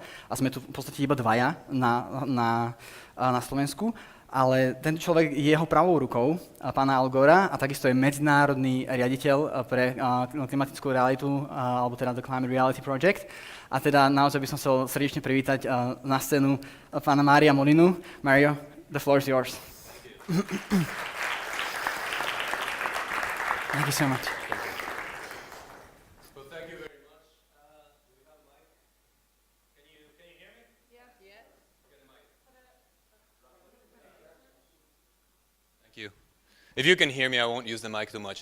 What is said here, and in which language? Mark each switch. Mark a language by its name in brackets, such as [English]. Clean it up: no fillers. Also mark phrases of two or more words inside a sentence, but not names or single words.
[Slovak] A sme tu v podstate iba dvaja na Slovensku. Ale tento človek je jeho pravou rukou, pána Al Gora, a takisto je medzinárodný riaditeľ pre klimatickú realitu, alebo teda The Climate Reality Project. A teda naozaj by som chcel srdečne privítať na scénu pána Mária Molinu. [English] Mario, the floor is yours. Thank you so much. If you can hear me, I won't use the mic too much.